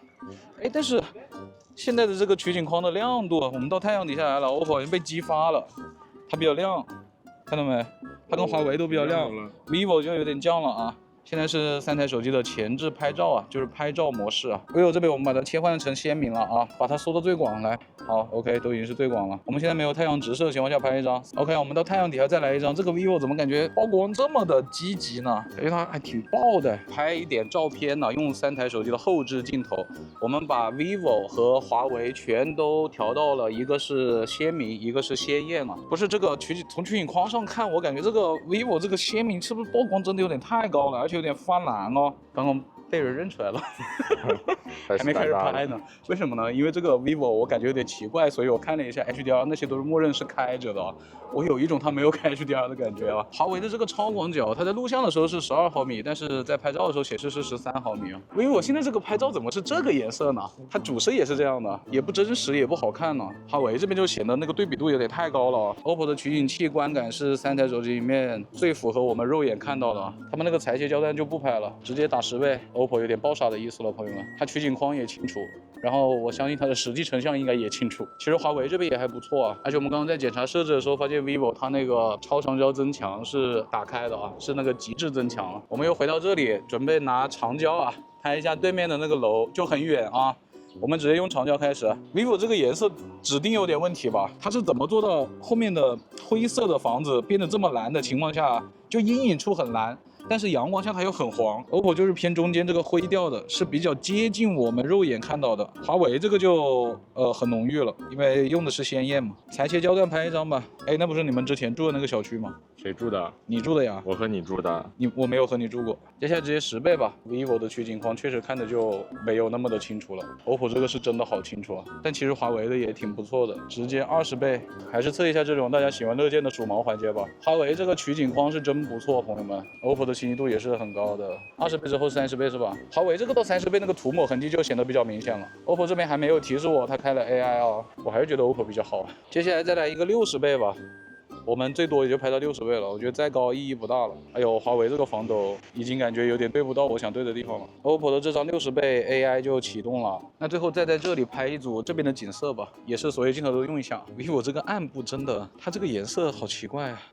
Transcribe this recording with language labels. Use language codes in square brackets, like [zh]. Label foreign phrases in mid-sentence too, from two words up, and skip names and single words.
[zh] 哎，但是現在的這個取景框的亮度，我們到太陽底下來了 ，OPPO 好像被激發了，它比較亮，看到沒？它跟華為都比較亮，vivo 就有點降了啊。現在是3台手機的前置拍照啊，就是拍照模式啊。vivo 這邊我們把它切換成鮮明了啊，把它縮到最廣來。好 ，OK， 都已經是最廣了。我們現在沒有太陽直射的情況下拍一張 ，OK， 我們到太陽底下再來一張。這個 vivo 怎麼感覺曝光這麼的積極呢？因為它還挺爆的。拍一點照片呢，用3台手機的後置鏡頭，我們把 vivo 和華為全都調到了，一個是鮮明，一個是鮮豔啊。不是這個從取景框上看，我感覺這個 vivo 這個鮮明是不是曝光真的有點太高了，而且有點發藍哦。剛剛被人認出來了，還沒開始拍呢。為什麼呢？因為這個 vivo 我感覺有點奇怪，所以我看了一下 HDR， 那些都是默認是開着的。我有一種它沒有開 HDR 的感覺啊。華為的這個超廣角，它在錄像的時候是12毫米，但是在拍照的時候顯示是13毫米啊。vivo 現在這個拍照怎麼是這個顏色呢？它主攝也是這樣的，也不真實，也不好看呢。華為這邊就顯得那個對比度有點太高了。OPPO 的取景器觀感是3台手機裡面最符合我們肉眼看到的。他們那個裁切焦段就不拍了，直接打10倍。OPPO 有點爆傻的意思了，朋友們。它取景框也清楚，然後我相信它的實際成像應該也清楚。其實華為這邊也還不錯啊，而且我們剛剛在檢查設置的時候發現 vivo 它那個超長焦增強是打開的啊，是那個極致增強。我們又回到這裡，準備拿長焦啊拍一下對面的那個樓，就很遠啊。我們直接用長焦開始。vivo 這個顏色指定有點問題吧？它是怎麼做到後面的灰色的房子變得這麼藍的情況下，就陰影處很藍？但是陽光下它又很黃 ，OPPO 就是偏中間這個灰調的，是比較接近我們肉眼看到的。華為這個就很濃郁了，因為用的是鮮豔嘛。裁切焦段拍一張吧。哎，那不是你們之前住的那個小區嗎？誰住的？你住的呀。我和你住的。我沒有和你住過。接下來直接10倍吧。vivo 的取景框確實看的就沒有那麼的清楚了。OPPO 這個是真的好清楚啊，但其實華為的也挺不錯的。直接20倍，還是測一下這種大家喜聞樂見的數毛環節吧。華為這個取景框是真不錯，朋友們。OPPO 的清晰度也是很高的。20倍之後30倍是吧？華為這個到30倍那個塗抹痕跡就顯得比較明顯了。OPPO 這邊還沒有提示我它開了 AI 啊，我還是覺得 OPPO 比較好。接下來再來一個60倍吧。我們最多也就拍到60倍了，我覺得再高意義不大了。哎呦，華為這個防抖已經感覺有點對不到我想對的地方了。OPPO 的這張60倍 AI 就啟動了，那最後再在這裡拍一組這邊的景色吧，也是所有鏡頭都用一下。vivo 這個暗部真的，它這個顏色好奇怪啊。